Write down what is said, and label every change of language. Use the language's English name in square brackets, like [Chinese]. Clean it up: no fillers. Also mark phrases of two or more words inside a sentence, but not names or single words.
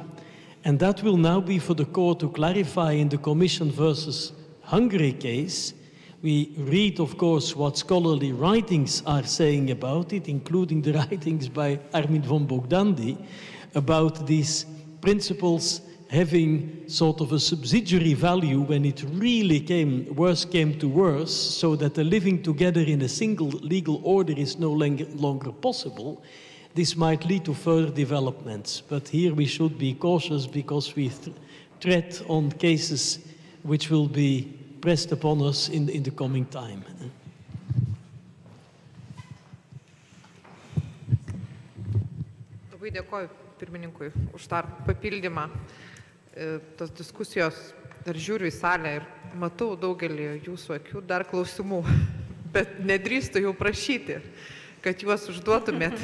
[English] And that will now be for the court to clarify in the Commission versus Hungary case, We read, of course, what scholarly writings are saying about it, including the writings by Armin von Bogdandi about these principles having sort of a subsidiary value when it really came to worse, so that the living together in a single legal order is no longer possible. This might lead to further developments, but here we should be cautious because we tread on cases which will be pressed upon us in the coming time. [Lithuanian] Labai dėkoju pirmininkui už tą papildymą. Tos diskusijos, dar žiūriu į salę ir matau daugelį jūsų akių dar klausimų, bet nedrįstu jau prašyti, kad juos užduotumėt.